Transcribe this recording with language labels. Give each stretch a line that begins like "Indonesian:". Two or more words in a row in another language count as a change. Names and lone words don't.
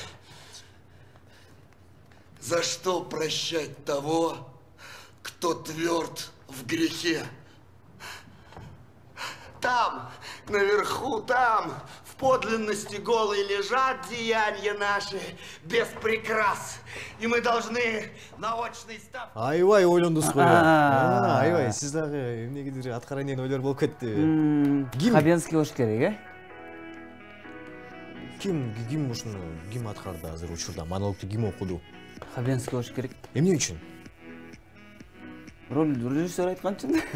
Russian: За что прощать того, кто тверд в грехе? Там, наверху, там, в подлинности голой лежат деяния наши без прикрас. И мы должны на очной ставке...
Kyrgyz: Айбай, ойлондуз го. Айбай, сиз дагы эмнегедир аткарайын деген ойлор болуп кетти. Хабенский болуш керек, Ким ушуну ким аткарды азыр учурда? Монологду ким окуду? Хабенский болуш керек. Эмне үчүн? Режиссер айтканчы.